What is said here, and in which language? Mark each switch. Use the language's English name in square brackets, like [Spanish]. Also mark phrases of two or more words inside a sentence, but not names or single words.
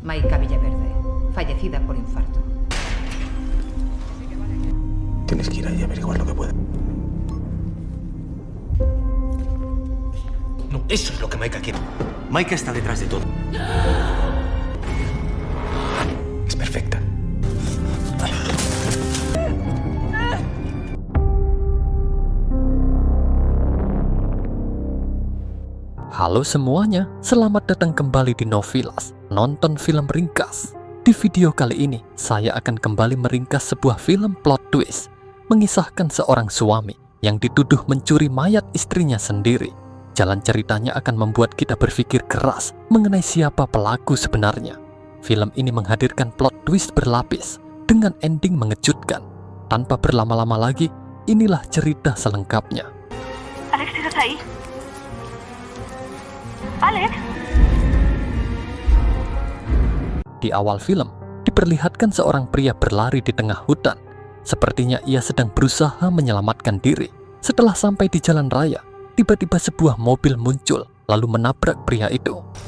[Spanish] Maika Villaverde, fallecida por infarto. Tienes que ir ahí a averiguar lo que pueda. No, eso es lo que Maika quiere. Maika está detrás de todo. Es perfecta. [Indonesian] Halo semuanya, selamat datang kembali di Novilas, nonton film ringkas. Di video kali ini, saya akan kembali meringkas sebuah film [English] plot twist, [Indonesian] mengisahkan seorang suami yang dituduh mencuri mayat istrinya sendiri. Jalan ceritanya akan membuat kita berpikir keras mengenai siapa pelaku sebenarnya. Film ini menghadirkan [English] plot twist [Indonesian] berlapis dengan ending mengejutkan. Tanpa berlama-lama lagi, inilah cerita selengkapnya. [Spanish] Alex, ¿estás ahí? Alex? [Indonesian] Di awal film, diperlihatkan seorang pria berlari di tengah hutan. Sepertinya ia sedang berusaha menyelamatkan diri. Setelah sampai di jalan raya, tiba-tiba sebuah mobil muncul, lalu menabrak pria itu.